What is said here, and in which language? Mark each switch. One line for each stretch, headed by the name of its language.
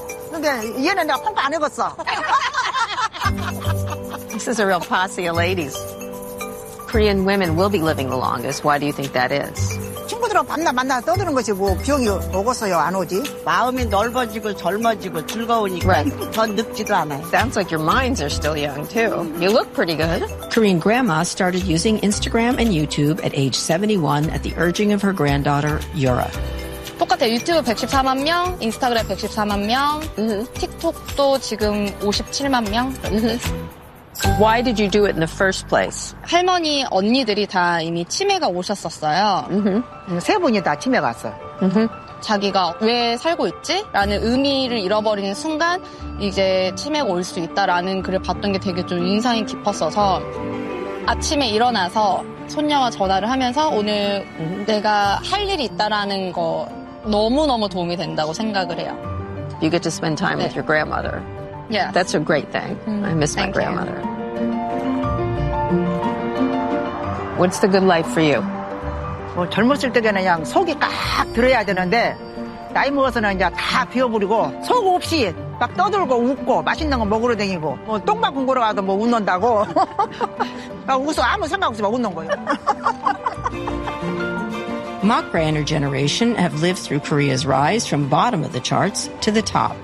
Korean: 근데 얘는 내가 평가 안 해봤어.
English: This is a real posse of ladies. Korean women will be living the longest. Why do you think that is?
Korean: 친구들하고 밤낮 만나 떠드는 것이 뭐 병이 오겠어요 안 오지? 마음이 넓어지고 젊어지고 즐거우니까
English: right.
Korean: 전 늙지도 않아요.
English: Sounds like your minds are still young too. You look pretty good. Korean grandma started using Instagram and YouTube at age 71 at the urging of her granddaughter, Yura.
Korean: 똑같아요. 유튜브 114만 명, 인스타그램 114만 명, 틱톡도 지금 57만 명.
English: So why did you do it in the first place?
Korean: 할머니, 언니들이 다 이미 치매가 오셨었어요. 세 분이 다 치매 갔어. 자기가 왜 살고 있지? 라는 의미를 잃어버리는 순간 이제 치매가 올 수 있다라는 글을 봤던 게 되게 좀 인상이 깊었어서 아침에 일어나서 손녀와 전화를 하면서 오늘 내가 할 일이 있다라는 거 너무너무 도움이 된다고 생각을 해요.
English: You get to spend time with your grandmother. Yeah, that's a great thing. I miss my grandmother. You. What's the good life for you?
Korean: 뭐 젊었을 때는 그냥 속이 꽉 들어야 되는데 나이 먹어서는 이제 다 비워버리고 속 없이 막 떠들고 웃고 맛있는 거 먹으러 다니고 뭐 똥만 궁으러 가도 뭐 웃는다고 막 웃어 아무 생각 없이 막 웃는 거예요.
English: Makra and her generation have lived through Korea's rise from bottom of the charts to the top.